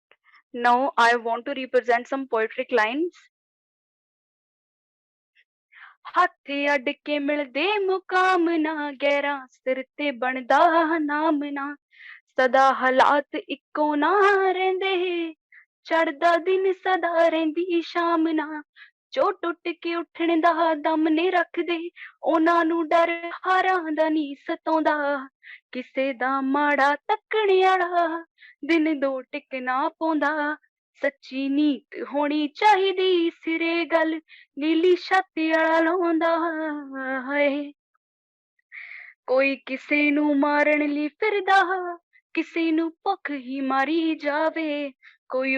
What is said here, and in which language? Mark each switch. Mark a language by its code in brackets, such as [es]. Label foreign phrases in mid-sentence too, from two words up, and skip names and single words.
[en] Now I want to represent some poetic lines. [pa] ਹੱਥ ਅੱਡ ਕੇ ਮਿਲਦੇ ਮੁਕਾਮ ਨਾ, ਗੈਰਾਂ ਸਿਰ ਤੇ ਬਣਦਾ ਨਾਮ ਨਾ, ਸਦਾ ਹਾਲਾਤ ਇੱਕੋ ਨਾ ਰਹਿੰਦੇ, ਚੜ੍ਹਦਾ ਦਿਨ ਸਦਾ ਰਹਿੰਦੀ ਸ਼ਾਮ ਨਾ, ਜੋ ਟੁੱਟ ਕੇ ਉੱਠਣ ਦਾ ਦਮ ਨੇ ਰੱਖਦੇ, ਉਹਨਾਂ ਨੂੰ ਡਰ ਹਾਰਾਂ ਦਾ ਨੀ ਸਤਾਉਂਦਾ, ਕਿਸੇ ਦਾ ਮਾੜਾ ਤੱਕਣ ਵਾਲਾ ਦਿਨ ਦੋ ਟਿਕ ਨਾ ਪਾਉਂਦਾ, ਸੱਚੀ ਨੀਤ ਹੋਣੀ ਚਾਹੀਦੀ ਸਿਰੇ ਗੱਲ, ਨੀਲੀ ਛਾਤੀ ਵਾਲਾ ਲਾਉਂਦਾ ਹੈ। ਕੋਈ ਕਿਸੇ ਨੂੰ ਮਾਰਨ ਲਈ ਫਿਰਦਾ, ਕਿਸੇ ਨੂੰ ਭੁੱਖ ਹੀ ਮਾਰੀ ਜਾਵੇ, ਕੋਈ